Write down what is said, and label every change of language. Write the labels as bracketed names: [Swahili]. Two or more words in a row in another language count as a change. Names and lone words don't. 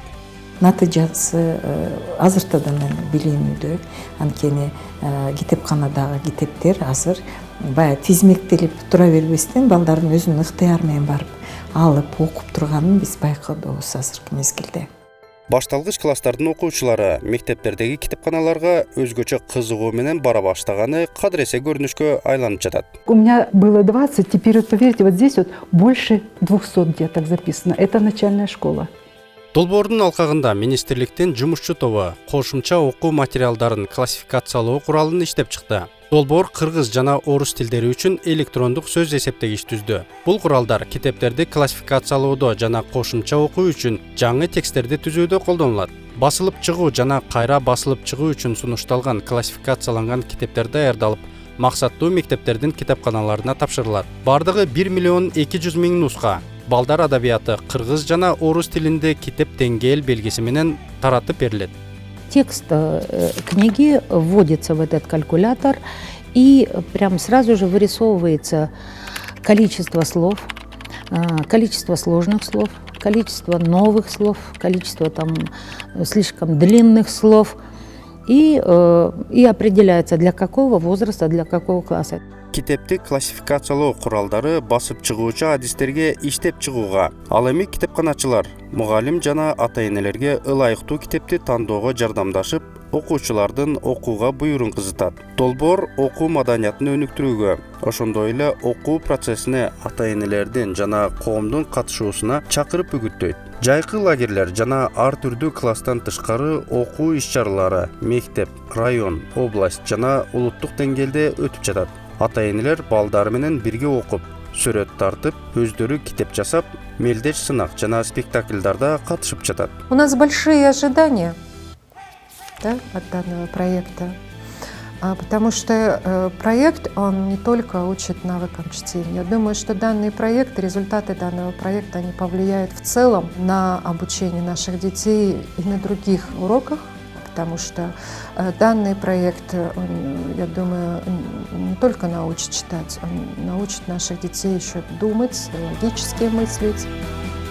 [Kyrgyz] Натыйжасы азыртадан билинүүдө, анткени китепканадагы китептер азыр бая тизмектелип тура бербестен балдардын өзүнүн ыктыяры менен барып алып окуп турганын биз байкообуз азыркы мезгилде. Башталгыч класстардын окуучулары мектептердеги китепканаларга өзгөчө кызыгуу менен бара баштаганы кадыресе көрүнүшкө айланып жатат. [Russian] У меня было 20, теперь вот поверьте, вот здесь вот больше 200 деток записано. Это начальная школа. [Kyrgyz] Долбоордун алкагында министрликтин жумушчу тобу кошумча окуу материалдарын классификациялоо куралын иштеп чыкты. Долбоор кыргыз жана орус тилдери үчүн электрондук сөз эсептегич түздү. Бул куралдар китептерди классификациялоодо жана кошумча окуу үчүн жаңы тексттерди түзүүдө колдонулат. Басылып чыгуу жана кайра басылып чыгуу үчүн сунушталган классификацияланган китептер даярдалып, максаттуу мектептердин китепканаларына тапшырылат. Бардыгы 1,2 миллион нуска. Балдар адабияты кыргыз жана орус тилинде китеп деңгээл белгиси менен таратып берилет. [Russian] Текст книги вводится в этот калькулятор, и прям сразу же вырисовывается количество слов, количество сложных слов, количество новых слов, количество слишком длинных слов, и определяется, для какого возраста, для какого класса. [Kyrgyz] Китепти классификациялоо куралдары басып чыгуучу адистерге иштеп чыгууга, ал эми китепканачылар, мугалим жана ата-энелерге ылайыктуу китепти тандоого жардамдашып, окуучулардын окууга буйрун кызытат. Долбоор окуу маданиятын өнүктүрүүгө, ошондой эле окуу процессине ата-энелердин жана коомдун катышуусуна чакырып үгүттөйт. Жайкы лагерлер жана ар түрдүү класстан тышкары окуу иш-чаралары мектеп, район, область жана улуттук деңгээлде өтүп жатат. Ата-энелер балдары менен бирге окуп, сүрөт тартып, өздөрү китеп жасап, мелдеш сынак жана спектакльдарда катышып жатат. [Russian] У нас большие ожидания, да, от данного проекта, потому что проект, он не только учит навыкам чтения. Я думаю, что данный проект, результаты данного проекта, они повлияют в целом на обучение наших детей и на других уроках, потому что данный проект, он, я думаю, не только научит читать, он научит наших детей еще думать, логически мыслить.